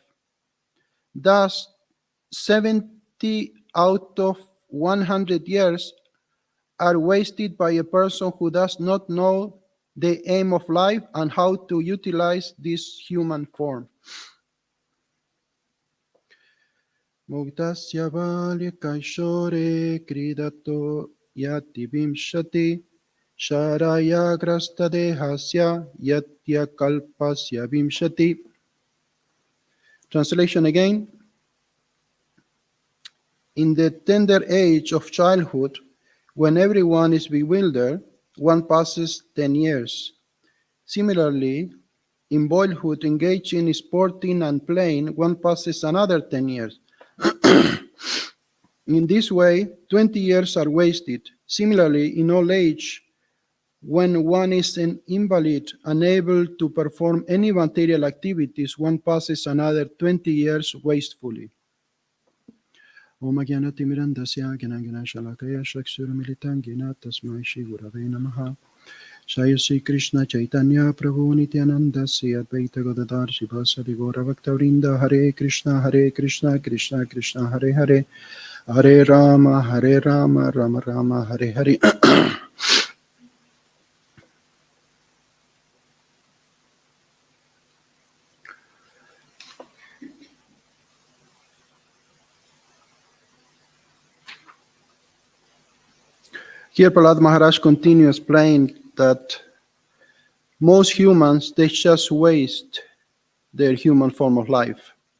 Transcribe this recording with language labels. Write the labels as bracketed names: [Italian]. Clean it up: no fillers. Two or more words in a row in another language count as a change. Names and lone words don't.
[English] Thus, 70 out of 100 years are wasted by a person who does not know the aim of life and how to utilize this human form. [Sanskrit] Muktasya Balyakaishore Kridato Yati Vimshati Sharaya Grasta Dehasya Yatya Kalpasya Vimshati. [English] Translation again. In the tender age of childhood, when everyone is bewildered, one passes 10 years. Similarly, in boyhood, engaged in sporting and playing, one passes another 10 years. In this way, 20 years are wasted. Similarly, in old age, when one is an invalid, unable to perform any material activities, one passes another 20 years wastefully. [Sanskrit] Om Gyanatimidandasya Gyananganashalakaya Shaksurumilitangina Tasmai Shri Gurave Namaha. Jai Sri Krishna Chaitanya Prabhu Nityananda Sri Advaita Gadadhar Shivasadi Gaura Bhaktavrinda. Hare Krishna Krishna Krishna Hare Hare Hare Rama Rama Rama Hare Hare. [English] Here Prahlad Maharaj continues explaining that most humans, they just waste their human form of life.